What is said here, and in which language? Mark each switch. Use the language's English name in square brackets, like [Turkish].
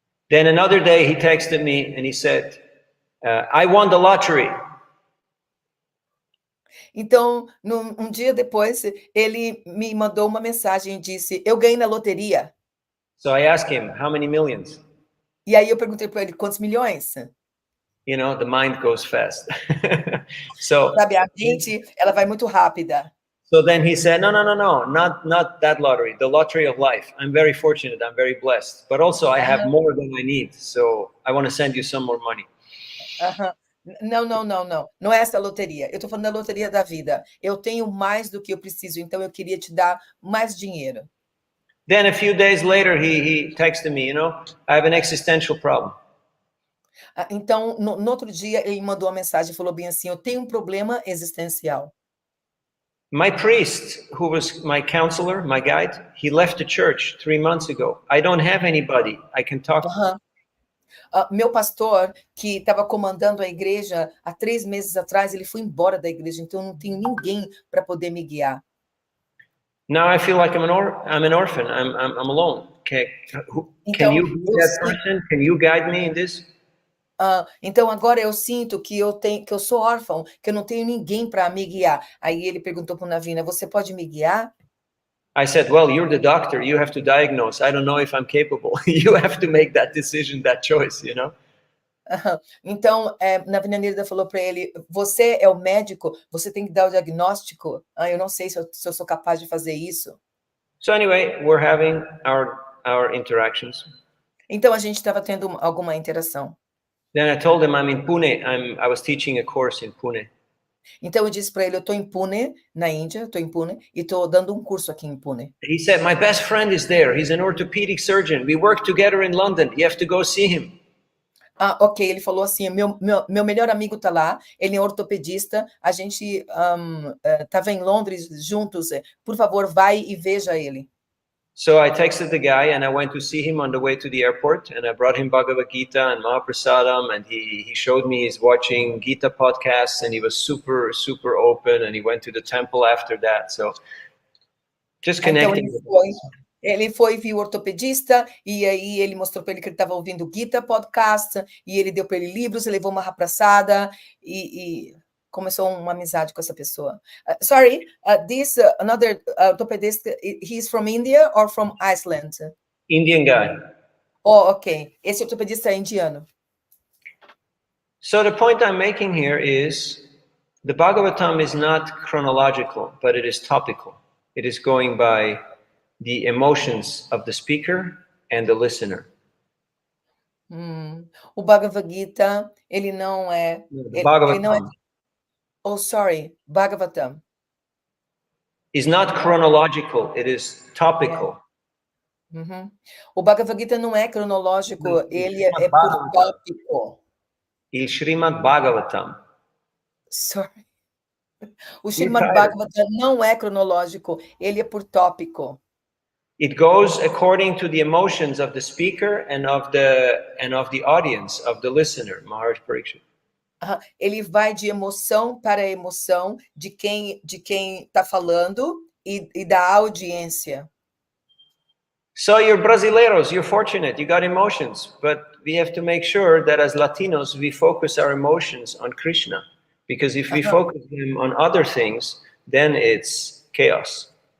[English] Then another day he texted me and he said, I won the lottery. [Portuguese] Então, um dia depois, ele me mandou uma mensagem e disse, eu ganhei na loteria. [English] So I asked him, how many millions? [Portuguese] E aí eu perguntei para ele, quantos milhões? [English] You know, the mind goes fast. So, [Portuguese] sabe, a mente, ela vai muito rápida. [English] So then he said, no, not that lottery, the lottery of life. I'm very fortunate, I'm very blessed. But also I have more than I need, so I want to send you some more money. [Portuguese] Não. Não é essa loteria. Eu estou falando da loteria da vida. Eu tenho mais do que eu preciso, então eu queria te dar mais dinheiro. [English] Then a few days later, he texted me, you know, I have an existential problem. [Portuguese] Então, no outro dia, ele mandou uma mensagem e falou bem assim, eu tenho um problema existencial. [English] My priest, who was my counselor, my guide, he left the church 3 months ago. I don't have anybody I can talk to. [Portuguese] Meu pastor, que estava comandando a igreja há 3 meses atrás, ele foi embora da igreja, então eu não tenho ninguém para poder me guiar. [English] Now I feel like I'm an orphan. I'm alone. Can you be that person? Can you guide me in this? [Portuguese] Então agora eu sinto que eu sou órfão, que eu não tenho ninguém para me guiar. Aí ele perguntou para o Navina, você pode me guiar? [English] I said, well, you're the doctor. You have to diagnose. I don't know if I'm capable. You have to make that decision, that choice, you know? [Portuguese] Então, Navina Nirada falou para ele, você é o médico, você tem que dar o diagnóstico. Eu não sei se eu sou capaz de fazer isso. [English] So anyway, we're having our interactions. [Portuguese] Então a gente estava tendo alguma interação. [English] Then I told him I'm in Pune. I was teaching a course in Pune. [Portuguese] Então eu disse para ele, eu estou em Pune, na Índia, estou em Pune, e estou dando um curso aqui em Pune. [English] He said, my best friend is there. He's an orthopedic surgeon. We work together in London. You have to go see him. [Portuguese] Ah, ok, ele falou assim, meu melhor amigo está lá, ele é ortopedista, a gente estava em Londres juntos, por favor, vai e veja ele. [English] So I texted the guy and I went to see him on the way to the airport, and I brought him Bhagavad Gita and Mahaprasadam, and he showed me he's watching Gita podcasts, and he was super, super open, and he went to the temple after that. So just [Portuguese] Então [English] connecting. [Portuguese] ele foi, viu o ortopedista, e aí ele mostrou para ele que ele estava ouvindo o Gita podcast, e ele deu para ele livros, ele levou uma rapraçada, e começou uma amizade com essa pessoa. [English] Sorry, this another orthopedist, he's from India or from Iceland? Indian guy. Oh, ok. [Portuguese] Esse ortopedista é indiano. [English] So the point I'm making here is the Bhagavatam is not chronological, but it is topical. It is going by the emotions of the speaker and the listener. [Portuguese] O Bhagavad Gita, ele não é... Bhagavatam ele não é, [English] oh, sorry, [Portuguese] Bhagavatam. [English] Is not chronological, it is topical. [Portuguese] O Bhagavad Gita não é cronológico, ele é por tópico. [English] Il Srimad Bhagavatam. Sorry. [Portuguese] O Srimad Bhagavatam não é cronológico, ele é por tópico. [English] It goes according to the emotions of the speaker and of the audience, of the listener, Maharaj Parikshit. [Portuguese] Ele vai de emoção para emoção de quem está falando e da audiência. [English] So you're brasileiros, you're fortunate, you got emotions, but we have to make sure that as Latinos we focus our emotions on Krishna, because if we focus them on other things, then it's chaos.